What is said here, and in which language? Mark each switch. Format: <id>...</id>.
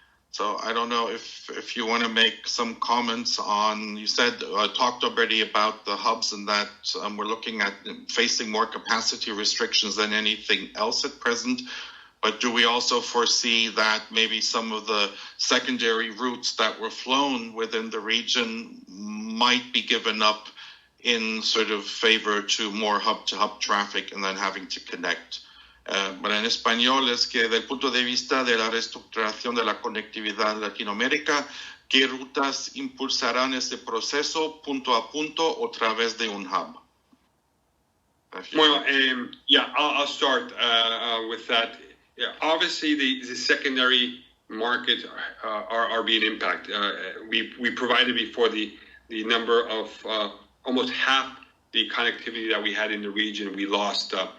<en>So I don't know if you want to make some comments on, you said, talked already about the hubs and that we're looking at facing more capacity restrictions than anything else at present. But do we also foresee that maybe some of the secondary routes that were flown within the region might be given up in sort of favor to more hub-to-hub traffic and then having to connect?</en> <es>Pero en español es que desde el punto de vista de la reestructuración de la conectividad en Latinoamérica, ¿qué rutas impulsarán ese proceso punto a punto o a través de un hub?</es> <en>Well, I'll start with that. Yeah, obviously, the secondary markets are being impacted. We provided before the number of almost half the connectivity that we had in the region we lost.</en>